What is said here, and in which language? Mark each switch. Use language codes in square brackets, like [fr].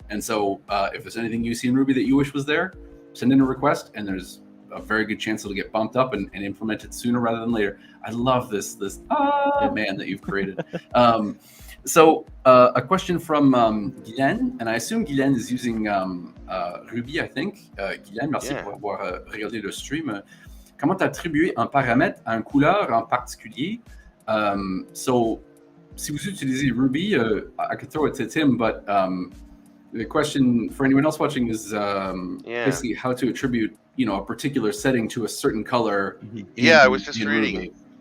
[en] And so if there's anything you see in Ruby that you wish was there, send in a request, and there's a very good chance it'll get bumped up and implemented sooner rather than later. I love this man that you've created. So a question from Guylaine, and I assume Guylaine is using Ruby, I think. [fr] Guylaine, merci pour avoir regardé le stream. Comment attribuer un paramètre à une couleur en particulier? [en] So, [fr] si vous utilisez Ruby, [en] I could throw it to Tim, but the question for anyone else watching is basically how to attribute, a particular setting to a certain color. I was just reading.